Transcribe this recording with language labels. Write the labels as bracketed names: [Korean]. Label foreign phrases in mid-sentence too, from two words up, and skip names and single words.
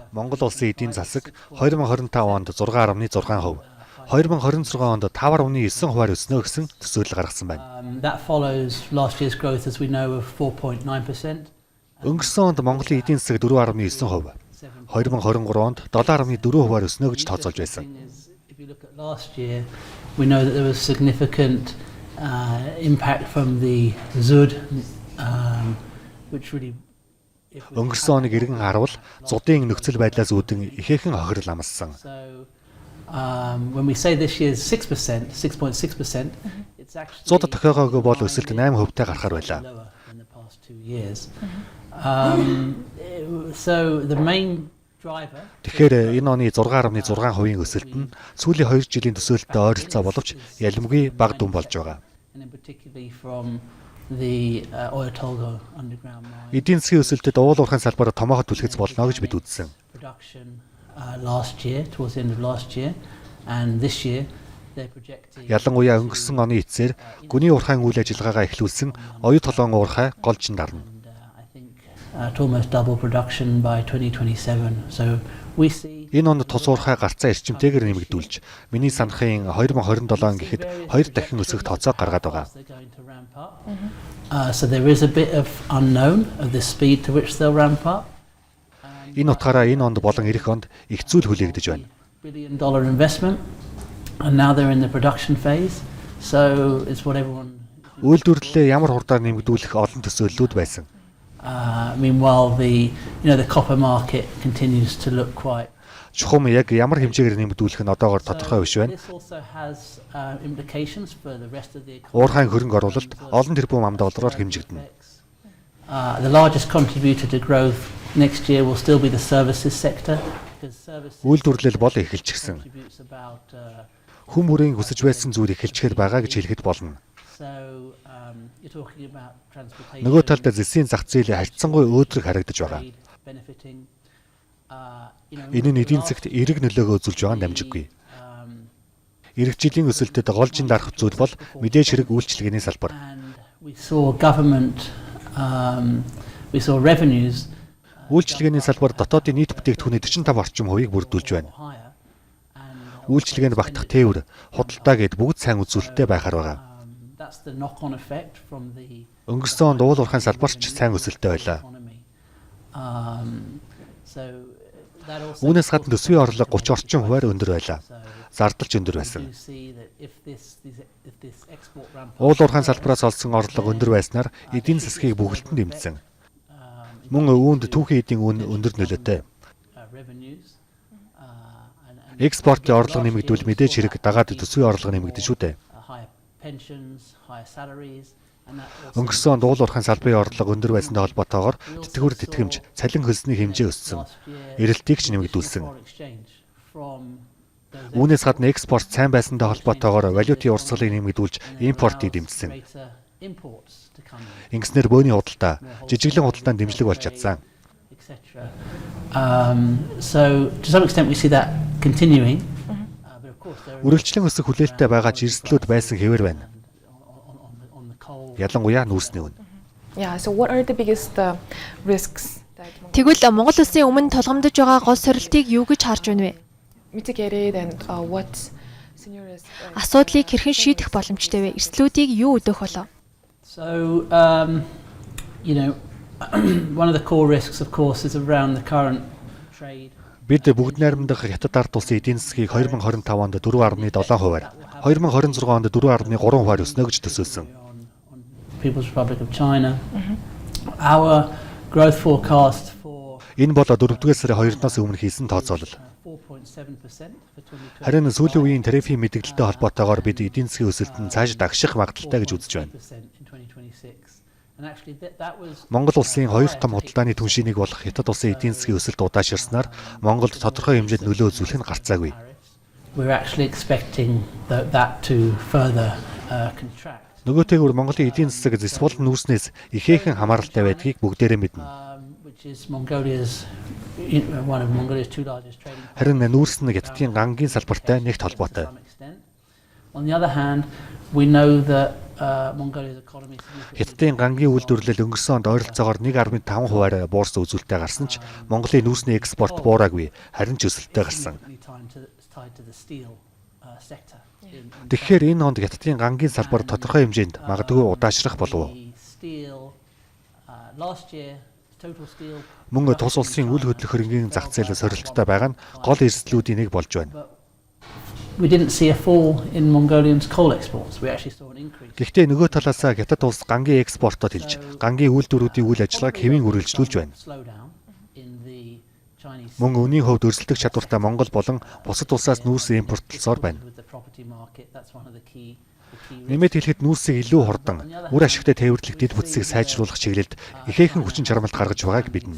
[Mongolian] Монгол улсын эдийн засаг 2025 онд 6.6%, 2026 онд 5.9% өснө гэсэн төсөөлөл гаргасан байна. [English] That follows last year's growth as we know of 4.9%. [Mongolian] Өнгөрсөн онд Монголын эдийн засаг 4.9%, 2023 онд 7.4%-аар өснө гэж тооцоолж байсан. [English] If you look at last year, we know that there was significant impact from the ZUD, which really [Mongolian] Өнгөрсөн оныг эргэн харуул зуудын нөхцөл байдлаас үүдэн ихээхэн хохирол амссан. [English] So when we say this year's 6%, 6.6%, it's actually [Mongolian] Зууд тохиогоогүй бол өсөлт 8%-тай гарахаар байлаа. [English] lower than the past 2 years. So the main driver [Mongolian] Тэгэхээр энэ оны 6.6%-ийн өсөлт нь сүүлийн 2 жилийн төсөөлөлтөд ойролцоо боловч ялимгүй бага дүн болж байгаа. [English] and in particularly from the Oyu Tolgoi underground mine [Mongolian] Эдийн засгийн өсөлтөд уул уурхайн салбараа томоохот түлхэц болно гэж бид үзсэн. [English] production last year, towards the end of last year, and this year they're projecting [Mongolian] Ялангуяа өнгөрсөн оны эцсээр гүний уурхайн үйл ажиллагаагаа эхлүүлсэн оюу толгоон уурхай голж дарна. [English] and I think to almost double production by 2027. So we see [Mongolian] Энэ онд тус уурхай гарцаа эрчимтэйгээр нэмэгдүүлж, миний санахын 2027 гэхэд 2 дахин өсөх тооцоо гаргаад байгаа. [English] they're going to ramp up. So there is a bit of unknown of the speed to which they'll ramp up. [Mongolian] Энэ утгаараа энэ онд болон эх онд их зүйл хүлээгдэж байна. [English] $1 billion investment, and now they're in the production phase. So it's what everyone. [Mongolian] Үйлдвэрлэлээ ямар хурдаар нэмэгдүүлэх олон төсөөллүүд байсан. [English] Meanwhile, the copper market continues to look quite. [Mongolian] Чухам яг ямар хэмжээгээр нэмэгдүүлэх нь одоогоор тодорхой биш байна. [English] This also has implications for the rest of the economy. [Mongolian] Уурхайн хөрөнгө оруулалт олон тэрбум $. Хэмжигдэнэ. [English] The largest contributor to growth next year will still be the services sector, because services [Mongolian] Үйлдвэрлэл бол эхэлчихсэн. [English] contributes about. [Mongolian] Хүн бүрийн хүсэж байсан зүйл эхэлчихэд байгаа гэж хэлэхэд болно. [English] So you're talking about transportation. [Mongolian] Нөгөө талд зэсийн зах зээл харьцангуй өөдрөг харагдаж байгаа. [English] trade, benefiting. [Mongolian] Энэ нь эдийн засагт эерэг нөлөөгөө үзүүлж байгаа нь дамжиггүй. Ирэх жилийн өсөлтөд голжин дарах зүйл бол мэдээж хэрэг үйлчилгээний салбар. [English] And we saw government, we saw revenues [Mongolian] Үйлчилгээний салбар дотоодын нийт бүтээгдэхүүний 45% бүрдүүлж байна. [English] higher, and [Mongolian] Үйлчилгээнд багтах тээвэр, худалдаа гэд бүгд сайн үзүүлэлттэй байхаар байгаа. [English] that's the knock-on effect from the [Mongolian] Өнгөрсөн онд уул уурхайн салбарч сайн өсөлттэй байлаа. [English] economy. So that also. [Mongolian] Үүнээс гадна төсвийн орлого 30 орчим хувиар өндөр байлаа. Зардалч өндөр байсан. [English] You see that if this export ramp up, [Mongolian] Уул уурхайн салбараас олсон орлого өндөр байснаар эдийн засгийг бүхэлдэн дэмжсэн. Мөн үүнд түүхийн эдийн үн өндөр нөлөөтэй. [English] revenues, and [Mongolian] Экспортын орлого нэмэгдвэл мэдээж хэрэг дагаад төсвийн орлого нэмэгдэн шүү дээ. [English] higher pensions, higher salaries, and that also [Mongolian] Өнгөрсөн онд уул уурхайн салбарын орлого өндөр байсантай холбоотойгоор тэтгэвэр тэтгэмж, цалин хөлсний хэмжээ өссөн. Эрэлтийг ч нэмэгдүүлсэн. [English] foreign exchange from those [Mongolian] Үүнээс гадна экспорт сайн байсантай холбоотойгоор валютын урсгалыг нэмэгдүүлж импортыг дэмжсэн. [English] greater imports to come in, [Mongolian] Ингэснээр бөөний худалдаа, жижиглэн худалдаанд дэмжлэг болж чадсан. [English] etc. So to some extent we see that continuing, but of course there are [Mongolian] Үргэлжлэн өсөх хүлээлттэй байгаа ч эрсдлүүд байсан хэвээр байна. [English] on the coal. [Mongolian] Ялангуяа нүүрсний үн. [English] Yeah, so what are the biggest risks that [Mongolian] Тэгвэл Монгол улсын өмнө тулгамдж байгаа гол сорилтыг юу гэж харж байна вэ? [English] mitigated and what scenarios? [Mongolian] Асуудлыг хэрхэн шийдэх боломжтой вэ? Эрсдлүүдийг юу өдөөх болов? [English] So one of the core risks, of course, is around the current trade. [Mongolian] Бид бүгд найрамдах Хятад ард улсын эдийн засгийг 2025 онд 4.7%-аар, 2026 онд 4.3%-аар өснө гэж төсөөлсөн. [English] On People's Republic of China. Our growth forecast for [Mongolian] Энэ бол 4-р сарын 2-наас өмнө хийсэн тооцоолол. [English] 4.7% for 2020. [Mongolian] Харин сүүлийн үеийн тарифын мэдээлэлтэй холбоотойгоор бид эдийн засгийн өсөлт нь цааш дагших магадaltaй гэж үзэж байна. [English] 8% in 2026. And actually that was [Mongolian] Монгол улсын хоёр том худалдааны түншинийг болох Хятад улсын эдийн засгийн өсөлт удааширснаар Монголд тодорхой хэмжээнд нөлөө үзүүлэх нь гарцаагүй. [English] we're actually expecting that to further contract. [Mongolian] Нөгөөтэйгүр Монголын эдийн засаг зэсбол нүүрснээс ихээхэн хамааралтай байдгийг бүгдээрээ мэднэ. [English] Which is Mongolia's one of Mongolia's two largest trading partners. [Mongolian] Харин нүүрс нь Хятадын гангийн салбартай нэгт холбоотой. [English] To some extent. On the other hand, we know that Mongolia's economy significantly. [Mongolian] Хятадын гангийн үйлдвэрлэл өнгөрсөн онд ойролцоогоор 1.5%-аар буурсан үзүүлэлттэй гарсан ч Монголын нүүрсний экспорт буураагүй, харин ч өсөлттэй гарсан. [English] Tied to the steel sector. [Mongolian] Тэгэхээр энэ онд Хятадын гангийн салбар тодорхой хэмжээнд магадгүй удаашрах болов. [English] Last year total steel [Mongolian] Мөн тус улсын үл хөдлөх хөрөнгийн зах зээл сорилттой байгаа нь гол эрсдлүүдийн нэг болж байна. [English] we didn't see a fall in Mongolian's coal exports. We actually saw an increase. [Mongolian] Гэхдээ нөгөө талаас Хятад улс гангийн экспортод хэлж, гангийн үйлдвэрүүдийн үйл ажиллагааг хэвийн үргэлжлүүлж байна. [English] Slowdown in the Chinese [Mongolian] Мөн үүний хувьд өрсөлдөх чадвартай Монгол болон бусад улсаас нүүрс импортлсоор байна. [English] with the property market. That's one of the key [Mongolian] Нэмээд хэлэхэд нүүрсийг илүү хурдан, үр ашигтай тээвэрлэх дэд бүтцийг сайжруулах чиглэлд ихээхэн хүчин чармайлт гаргаж байгааг мэднэ.